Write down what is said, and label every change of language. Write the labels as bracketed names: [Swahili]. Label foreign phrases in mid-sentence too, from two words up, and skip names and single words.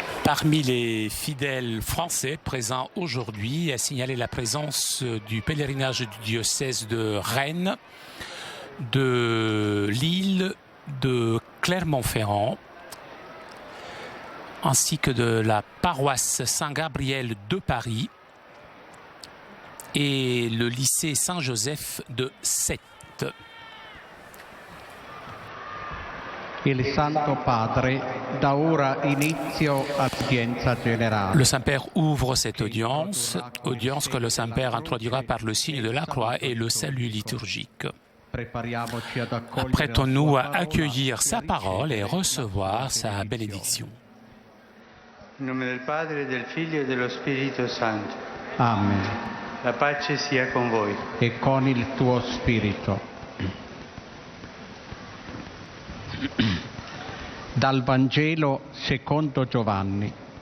[French] Parmi les fidèles français présents aujourd'hui, a signalé la présence du pèlerinage du diocèse de Rennes, de Lille, de Clermont-Ferrand, ainsi que de la paroisse Saint-Gabriel de Paris et le lycée Saint-Joseph de Sète. [Italian] Il Santo Padre da ora inizio all'udienza generale. [French] Le Saint-Père ouvre cette audience que le Saint-Père introduira par le signe de la croix et le salut liturgique. Apprêtons-nous à accueillir sa parole et recevoir sa bénédiction. [Italian] In nome del Padre, del Figlio e dello Spirito Santo. Amen. La pace sia con voi. E con il tuo spirito. Dal Vangelo secondo Giovanni.